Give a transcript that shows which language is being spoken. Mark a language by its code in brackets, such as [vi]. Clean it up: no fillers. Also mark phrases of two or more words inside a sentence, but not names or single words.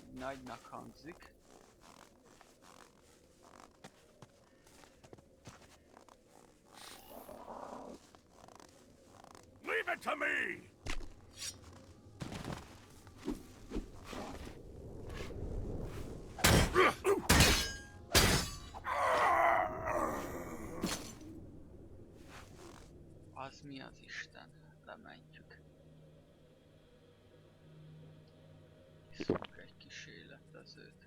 [hu] nagynak hangzik. [en] Leave it to me! [hu] Az mi az Isten? Lementjük. Iszunk egy kis életezőt.